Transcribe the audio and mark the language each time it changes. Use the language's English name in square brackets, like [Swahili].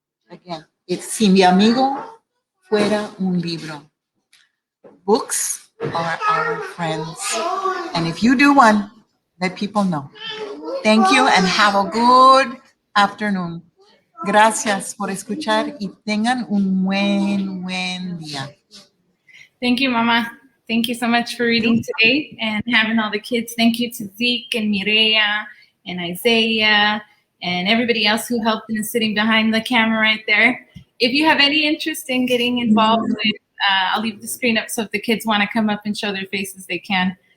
[English] Again, it's Si mi amigo fuera un libro. Books are our friends. And if you do one, let people know. Thank you and have a good afternoon. [Spanish] Gracias por escuchar y tengan un buen día. [English] Thank you, Mama. Thank you so much for reading today and having all the kids. Thank you to Zeke and Mireya and Isaiah and everybody else who helped and is sitting behind the camera right there. If you have any interest in getting involved with, I'll leave the screen up so if the kids want to come up and show their faces, they can.